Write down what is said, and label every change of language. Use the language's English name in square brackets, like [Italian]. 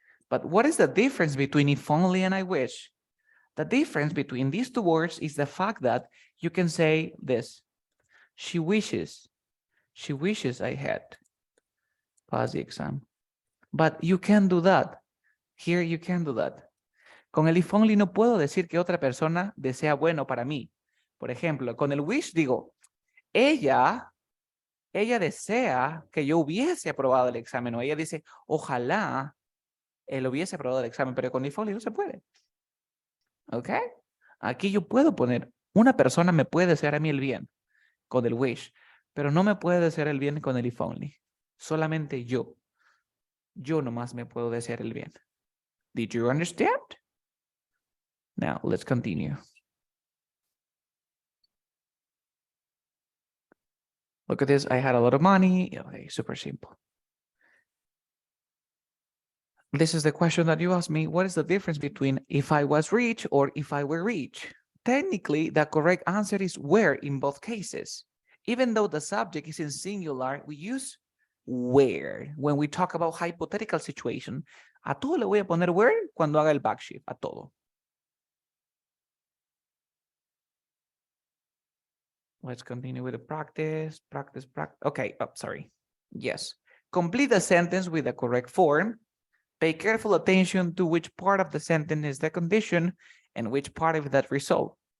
[English] But what is the difference between if only and I wish? The difference between these two words is the fact that you can say this. She wishes I had passed the exam. But you can't do that. Here you can't do that. [Spanish] Con el if only no puedo decir que otra persona desea bueno para mí. Por ejemplo, con el wish digo, ella desea que yo hubiese aprobado el examen, o ella dice, ojalá él hubiese aprobado el examen, pero con if only no se puede. ¿Ok? Aquí yo puedo poner, una persona me puede desear a mí el bien. con el wish, pero no me puede desear el bien con el if only. Solamente yo. Yo nomás me puedo desear el bien. [English] Did you understand? Now, let's continue. Look at this. I had a lot of money. Okay, super simple. This is the question that you asked me. What is the difference between if I was rich or if I were rich? Technically, the correct answer is were in both cases. Even though the subject is in singular, we use where when we talk about hypothetical situation. [Spanish] A todo le voy a poner where cuando haga el backshift, a todo. [English] Let's continue with the practice. Okay, sorry. Yes. Complete the sentence with the correct form. Pay careful attention to which part of the sentence is the condition and which part of that result.